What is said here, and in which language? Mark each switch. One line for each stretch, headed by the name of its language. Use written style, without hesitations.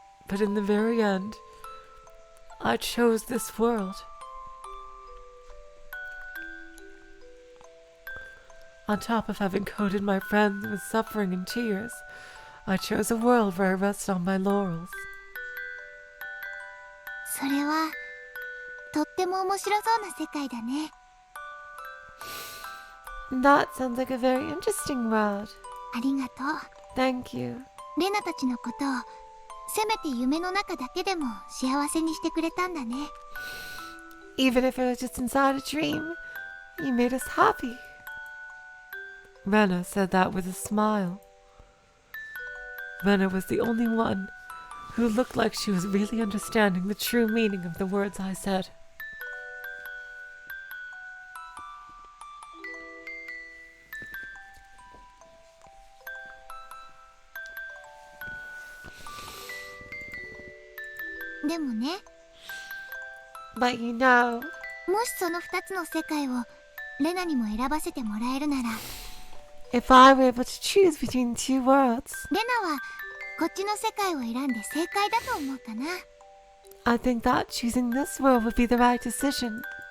English: but in the very end, I chose this world. On top of having coated my friends with suffering and tears, I chose a world where I rest on my laurels.
Japanese: それはとっても面白そうな世界だね。
English: That sounds like a very interesting world.
Japanese: ありがとう。
English: Thank you.
Japanese: レナたちのことをせめて夢の中だけでも幸せにしてくれたんだね。
English: Even if it was just inside a dream, you made us happy. Rena said that with a smile. Rena was the only one who looked like she was really understanding the true meaning of the words I said. But you know,
Japanese: もしその2つの世界をレナにも選ばせてもらえるなら、
English: if I were able to choose between two worlds,
Japanese: レナはこっちの世界を選んで正解だと思うかな。
English: I think that choosing this world would be the right decision.